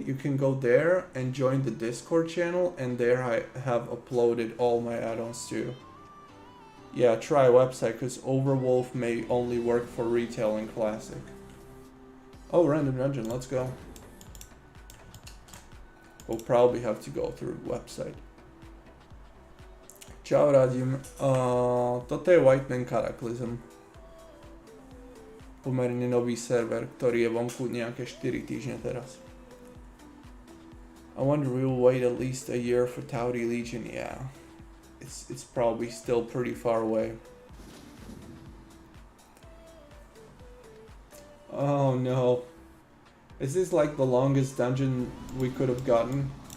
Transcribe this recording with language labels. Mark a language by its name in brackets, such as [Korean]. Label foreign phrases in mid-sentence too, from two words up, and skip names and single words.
[English] You can go there and join the Discord channel, and there I have uploaded all my add-ons too. Yeah, try a website, because Overwolf may only work for retail and classic. Oh, random dungeon, let's go. We'll probably have to go through the website. [Slovak] Čau, Radim. Toto je Whitemane Cataclysm. Pomerne nový server, ktorý je vonku nejaké 4 týždne teraz. [English] I wonder we will wait at least a year for Tauri Legion. Yeah, it's probably still pretty far away. Oh no. Is this like the longest dungeon we could have gotten?